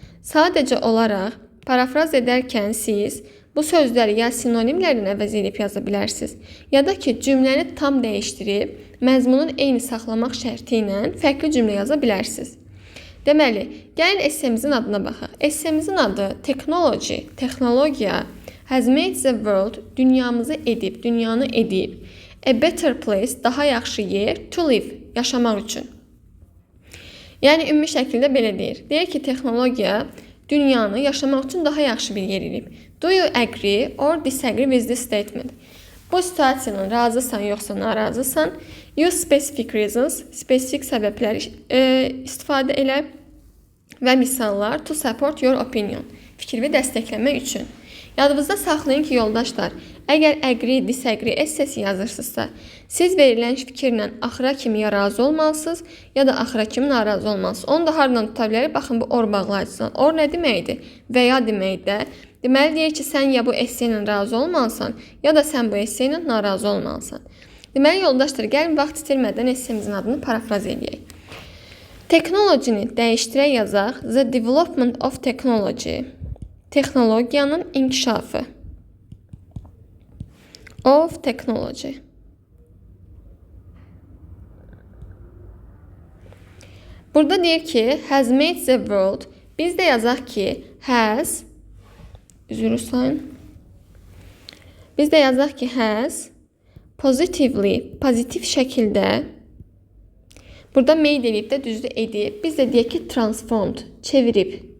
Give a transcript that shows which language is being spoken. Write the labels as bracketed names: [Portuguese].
[Azerbaijani] Sadəcə olaraq parafraz edərkən siz bu sözləri ya sinonimlərlə əvəz edib yaza bilərsiniz, ya da ki, cümləni tam dəyişdirib, məzmunun eyni saxlamaq şərti ilə fərqli cümlə yaza bilərsiniz. Deməli, gəlin essemizin adına baxaq. Essemizin adı technology, texnologiya, [English] has made the world, [Azerbaijani] dünyamızı edib, dünyanı edib, [English] a better place, [Azerbaijani] daha yaxşı yer, [English] to live, [Azerbaijani] yaşamaq üçün. Yəni, ümumi şəkildə belə deyir. Deyir ki, texnologiya dünyanı yaşamaq üçün daha yaxşı bir yer edib. [English] Do you agree or disagree with this statement? [Azerbaijani] Bu situasiyadan razısan yoxsa narazısan? [English] Use specific reasons, [Azerbaijani] spesifik səbəbləri istifadə elə və misallar [English] to support your opinion, [Azerbaijani] fikrini dəstəkləmək üçün. Yadınızda saxlayın ki, yoldaşlar, əgər agree, disagree essesi yazırsınızsa, siz verilən fikirlə axıra kimi ya razı olmalısınız, ya da axıra kimi narazı olmalısınız. Onu da haradan tuta bilərik? Baxın, bu or bağlayıcıdan. Or nə deməkdir? Və ya deməkdir. Deməli, deyir ki, sən ya bu esse ilə razı olmalısan, ya da sən bu esse ilə narazı olmalısan. Deməli, yoldaşlar, gəlin vaxt itirmədən essemizin adını parafraz edək. Technology-ni dəyişdirək yazaq. [English] The development of technology. [Azerbaijani] Texnologiyanın inkişafı. [English] Of technology. [Azerbaijani] Burada deyir ki, [English] has made the world. [Azerbaijani] Biz də yazaq ki, has, üzrü sayın. Biz də yazaq ki, has, positively, pozitiv şəkildə, burada made edib də düzdür edib. Biz də deyək ki, transformed, çevirib.